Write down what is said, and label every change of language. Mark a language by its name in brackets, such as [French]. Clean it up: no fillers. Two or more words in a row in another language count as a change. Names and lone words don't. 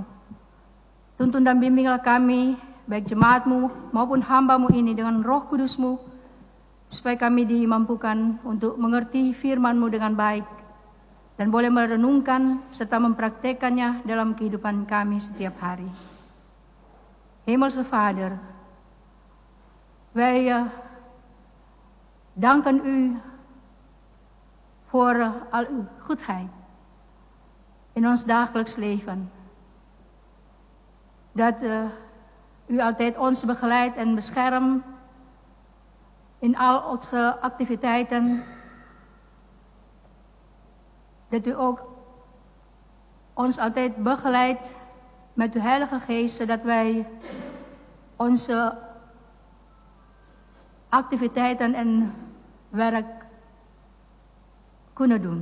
[Indonesian] Tuntun dan bimbinglah kami, baik jemaat-Mu maupun hamba-Mu ini dengan Roh Kudus-Mu, supaya kami dimampukan untuk mengerti firman-Mu dengan baik dan boleh merenungkan serta mempraktekannya dalam kehidupan kami setiap hari. [Dutch] Hemelse Vader, wij danken U voor al Uw goedheid in ons dagelijks leven. Dat U altijd ons begeleidt en beschermt in al onze activiteiten, dat U ook ons altijd begeleidt met Uw Heilige Geest, zodat wij onze activiteiten en werk kunnen doen.